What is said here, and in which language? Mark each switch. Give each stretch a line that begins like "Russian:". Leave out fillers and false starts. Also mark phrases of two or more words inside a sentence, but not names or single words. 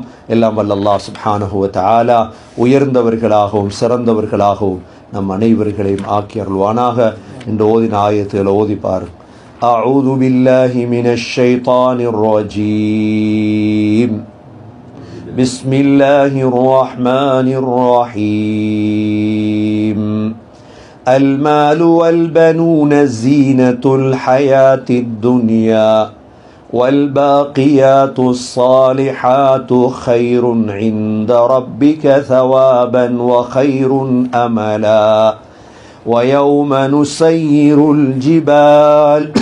Tamil: எல்லாம் வல்ல
Arabic: الله سبحانه وتعالى
Tamil: உயர்ந்தவர்களாகவும் சிறந்தவர்களாகவும் நம் அனைவர்களையும் ஆக்கி அருள்வானாக. இந்த ஓதின ஆயத்துகளை ஓதிப்பார்.
Arabic: أعوذ بالله من الشيطان الرجيم. بسم الله الرحمن الرحيم. المال والبنون زينة الحياة الدنيا والباقيات الصالحات خير عند ربك ثوابا وخير أملا ويوم نسير الجبال